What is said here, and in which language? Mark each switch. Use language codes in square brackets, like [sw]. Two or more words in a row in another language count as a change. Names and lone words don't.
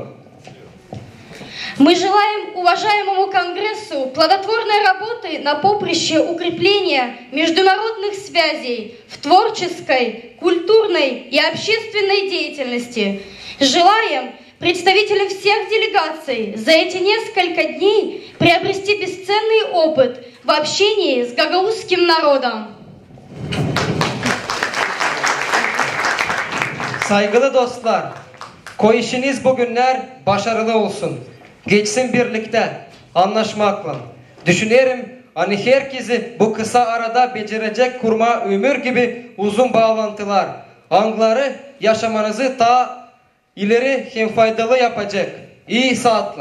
[ru] Мы желаем уважаемому Конгрессу плодотворной работы на поприще укрепления международных связей в творческой, культурной и общественной деятельности. Желаем представителям всех делегаций за эти несколько дней приобрести бесценный опыт в общении с гагаузским народом. [gag] Saygılı dostlar, koyuşunuz bugünler başarılı olsun. Geçsin birlikte, anlaşmakla. Düşünelim, hani herkesi bu kısa arada becerecek kurma ömür gibi uzun bağlantılar. Anıları yaşamanızı daha ileri hem faydalı yapacak. İyi saatler.